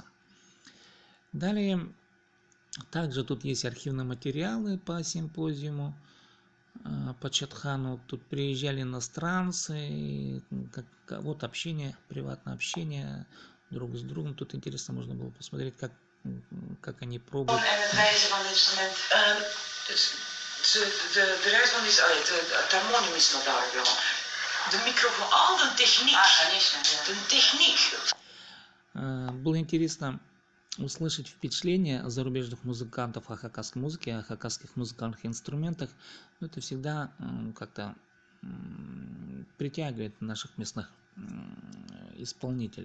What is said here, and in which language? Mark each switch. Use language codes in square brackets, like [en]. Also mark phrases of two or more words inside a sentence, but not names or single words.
[ru] Далее, также тут есть архивные материалы по симпозиуму по Чадхану. Тут приезжали иностранцы, вот общение, приватное общение друг с другом. Тут интересно, можно было посмотреть, как они пробуют. [nl] De reisband is, het harmonium is nog daar, jongen. De microfoon, al de techniek. [ru] Конечно, да. [nl] De techniek. [ru] Было интересно услышать впечатления зарубежных музыкантов о хакасской музыке, о хакасских музыкальных инструментах. Это всегда как-то притягивает наших местных исполнителей.